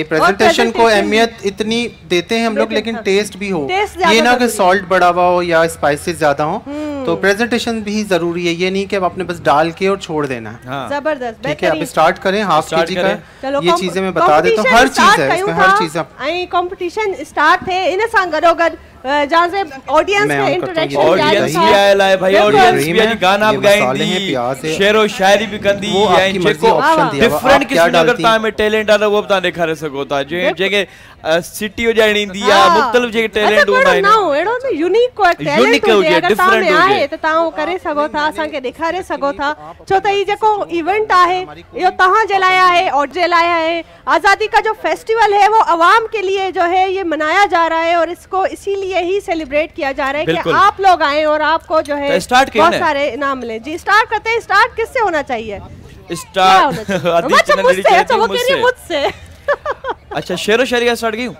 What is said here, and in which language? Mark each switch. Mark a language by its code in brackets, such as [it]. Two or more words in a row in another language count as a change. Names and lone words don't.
[ur] پریزنٹیشن کو اہمیت اتنی دیتے ہیں ہم لوگ، لیکن ٹیسٹ بھی ہو، یہ نا کہ سالٹ بڑھا ہوا ہو یا اسپائسز زیادہ ہو. تو پریزنٹیشن بھی ضروری ہے، یہ نہیں کہ آپ نے بس ڈال کے اور چھوڑ دینا ہے. जबरदस्त। ٹھیک ہے، اب اسٹارٹ کریں. ہاف kg کا یہ چیزیں میں بتا دیتا ہوں، ہر چیز ہے اس میں، ہر چیز. کمپٹیشن اسٹارٹ ہے [sd] इन सां गॾोगॾु [ur] جہاں سے آڈینس میں انٹرایکشن [sd] ऑडियंस भी आयल है भाई, ऑडियंस भी अॼु गाना भी गाईंदी, शेरो शायरी भी कंदी, ऐं जेको डिफरेंट किस्म जो अगर तव्हां में टैलेंट आहे त उहो बि तव्हां ॾेखारे सघो था। जेके सिटी वॼाइणी ईंदी आहे, मुख़्तलिफ़ जेके टैलेंट हूंदा आहिनि, अहिड़ो न यूनिक को टैलेंट हुजे, डिफरेंट आहे त तव्हां उहो करे सघो था, असांखे ॾेखारे सघो था। छो त ही जेको इवेंट आहे इहो तव्हां जे लाइ आहे और जे लाइ आहे। [ur] آزادی کا جو فیسٹیول ہے وہ عوام کے لیے جو ہے یہ منایا جا رہا ہے، اور اس کو اسی لیے ہی سیلیبریٹ کیا جا رہا ہے کہ آپ لوگ آئے اور آپ کو جو ہے بہت سارے انعام ملے. جی اسٹارٹ کرتے ہیں. اسٹارٹ کس سے ہونا چاہیے? मुझसे। اچھا شعرو شاعری کا اسٹارٹ کی?